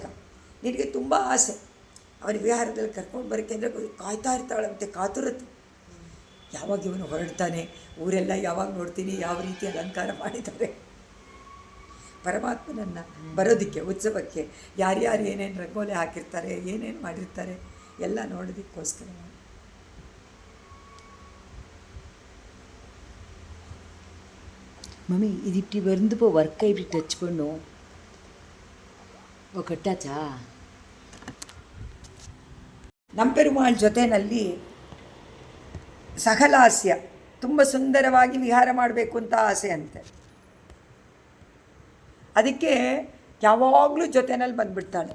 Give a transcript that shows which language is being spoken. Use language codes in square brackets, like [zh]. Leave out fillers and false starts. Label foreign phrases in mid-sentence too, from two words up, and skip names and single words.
[kn] ನಿನಗೆ ತುಂಬ ಆಸೆ ಅವನ ವಿಹಾರದಲ್ಲಿ ಕರ್ಕೊಂಡು ಬರೋಕ್ಕೆ, ಅಂದರೆ ಕಾಯ್ತಾ ಇರ್ತಾಳಂತೆ ಕಾತುರತೆ. ಯಾವಾಗ ಇವನು ಹೊರಡ್ತಾನೆ, ಊರೆಲ್ಲ ಯಾವಾಗ ನೋಡ್ತೀನಿ, ಯಾವ ರೀತಿ ಅಲಂಕಾರ ಮಾಡಿದ್ದಾರೆ ಪರಮಾತ್ಮನನ್ನು ಬರೋದಕ್ಕೆ, ಉತ್ಸವಕ್ಕೆ ಯಾರ್ಯಾರು ಏನೇನು ರಂಗೋಲಿ ಹಾಕಿರ್ತಾರೆ, ಏನೇನು ಮಾಡಿರ್ತಾರೆ ಎಲ್ಲ ನೋಡೋದಕ್ಕೋಸ್ಕರ. [ta] மம்மி இது இப்படி வந்து இப்போ ஒர்க்கை இப்படி டச் பண்ணும். ஓ கட்டாச்சா? [kn] ನಂಪೆರುಮಾಳ್ ಜೊತೆಯಲ್ಲಿ ಸಹಲಾಸ್ಯ, ತುಂಬ ಸುಂದರವಾಗಿ ವಿಹಾರ ಮಾಡಬೇಕು ಅಂತ ಆಸೆ ಅಂತೆ. ಅದಕ್ಕೆ ಯಾವಾಗಲೂ ಜೊತೆಯಲ್ಲಿ ಬಂದುಬಿಡ್ತಾಳೆ.